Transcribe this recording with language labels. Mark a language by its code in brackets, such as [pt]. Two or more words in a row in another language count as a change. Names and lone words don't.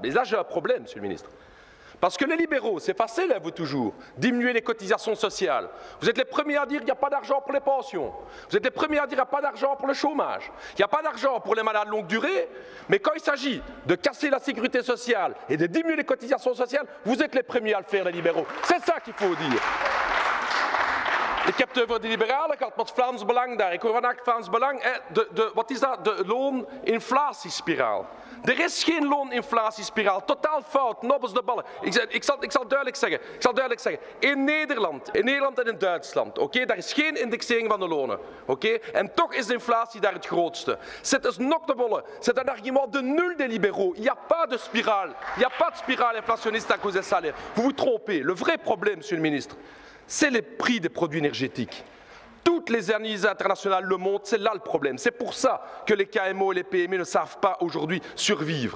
[fr] Et là, j'ai un problème, Monsieur le ministre. Parce que les libéraux, c'est facile à vous toujours, diminuer les cotisations sociales. Vous êtes les premiers à dire qu'il n'y a pas d'argent pour les pensions. Vous êtes les premiers à dire qu'il n'y a pas d'argent pour le chômage. Il n'y a pas d'argent pour les malades longue durée. Mais quand il s'agit de casser la sécurité sociale et de diminuer les cotisations sociales, vous êtes les premiers à le faire, les libéraux. C'est ça qu'il faut dire. [nl] Ik heb het over de liberalen gehad, met Vlaams Belang daar. Ik hoor vandaag Vlaams Belang, wat is dat? De looninflatiespiraal. Er is geen looninflatiespiraal. Totaal fout, nobbels de ballen. Ik zal duidelijk zeggen. In Nederland en in Duitsland, daar is geen indexering van de lonen. En toch is de inflatie daar het grootste. [fr] C'est un noctebolle. C'est un argument de nul des libéraux. Il n'y a pas de spirale. Il n'y a pas de spirale inflationniste à cause des salaires. Vous vous trompez. Le vrai problème, Monsieur le ministre, c'est les prix des produits énergétiques. Toutes les analyses internationales le montrent, c'est là le problème. C'est pour ça que les KMO et les PME ne savent pas aujourd'hui survivre.